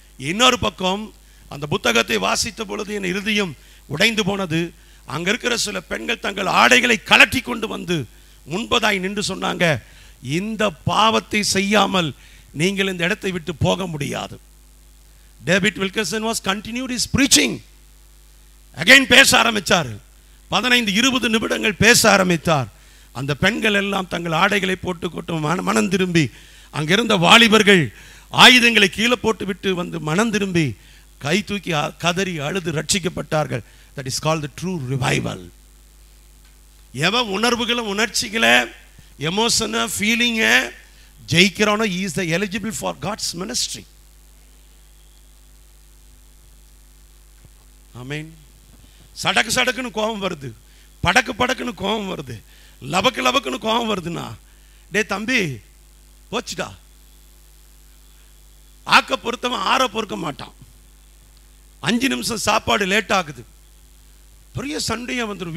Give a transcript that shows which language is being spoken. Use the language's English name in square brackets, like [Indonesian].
[Tamil] இன்னொரு பக்கம் அந்த புத்தகத்தை வாசித்த பொழுது என் இருதயம் உடைந்து போனது. அங்க இருக்கிற சில பெண்கள் தங்கள் ஆடைகளை கலட்டி கொண்டு வந்து முன்பதாய் நின்று சொன்னாங்க, இந்த பாவத்தை செய்யாமல் நீங்கள் இந்த இடத்தை விட்டு போக முடியாது. [English] David Wilkerson was continued his preaching. [Tamil] again பேச ஆரம்பித்தார். 15-20 நிமிடங்கள் பேச ஆரம்பித்தார். அந்த பெண்கள் எல்லாம் தங்கள் ஆடைகளை போட்டுக்கொண்டு மனம் திரும்பி, அங்கிருந்த வாலிபர்கள் ஆயுதங்களை கீழே போட்டு விட்டு வந்து மனம் திரும்பி கை தூக்கி கதறி அழுது ரட்சிக்கப்பட்டார்கள். [English] That is called the true revival. [Tamil] எவன் உணர்வுகளும் உணர்ச்சிகளை எமோஷனை ஃபீலிங்கை ஜெயிக்கிறானோ [English] he is the eligible for God's ministry. [Tamil] ஆமென். சடக்கு சடக்குன்னு கோபம் வருது, படக்கு படக்குன்னு கோபம் வருது, லபக்கு லபக்குன்னு கோபம் வருதுன்னா, டே தம்பி போச்சுடா. ஆக்க பொறுத்தவன் ஆற பொறுக்க மாட்டான். 5 நிமிஷம் சாப்பாடு லேட் ஆகுது, பெரிய சண்டையா வந்துடும்.